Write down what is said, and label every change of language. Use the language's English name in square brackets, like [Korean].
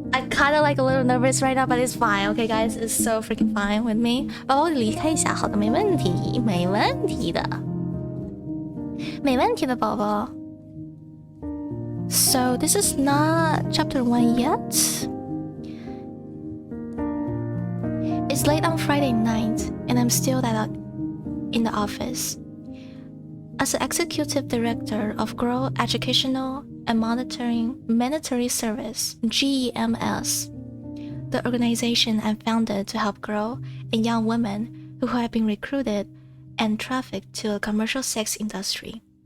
[English] kind of like a little nervous right now, but it's fine. Okay, guys, it's so freaking fine with me. [Chinese] 宝宝，离开一下，好的，没问题，没问题的，没问题的，宝宝。 [English] So this is not chapter 1 yet. It's late on Friday night, and I'm still in the office. As the executive director of Grow Educational and Monitoring Mandatory Service, GEMS, the organization I founded to help grow and young women who have been recruited and trafficked to the commercial sex industry.